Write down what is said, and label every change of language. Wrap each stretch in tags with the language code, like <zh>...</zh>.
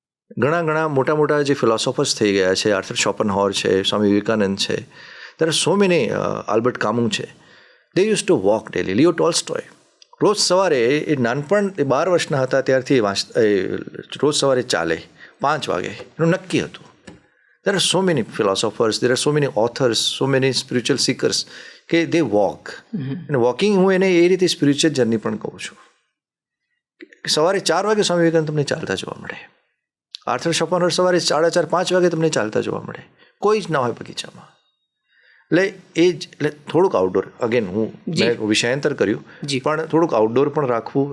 <gu>ઘણા મોટા જે ફિલોસોફર્સ થઈ ગયા છે, આર્થર શોપનહોર છે, સ્વામી વિવેકાનંદ છે, there are so many, Albert કામુ છે, they used to walk daily. Leo Tolstoy રોજ સવારે, એ નાનપણ 12 વર્ષના હતા ત્યારથી રોજ સવારે ચાલે 5 વાગે, એનું નક્કી હતું.</gu> <en>There are so many philosophers, there are so many authors, so many spiritual seekers કે they walk.</en> <gu>અને વોકિંગ હું એને એ રીતે સ્પિરિચ્યુઅલ જર્ની પણ કહું છું. સવારે 4 વાગે સ્વામી વિવેકાનંદ તમને ચાલતા જોવા મળે. આર્થર શોપનહોર સવારે 4:30-5 વાગે તમને ચાલતા જોવા મળે. કોઈ જ ના હોય બગીચામાં. એટલે થોડુંક આઉટડોર, અગેન મેં વિષયાંતર કર્યું, પણ થોડુંક આઉટડોર પણ રાખવું.</gu>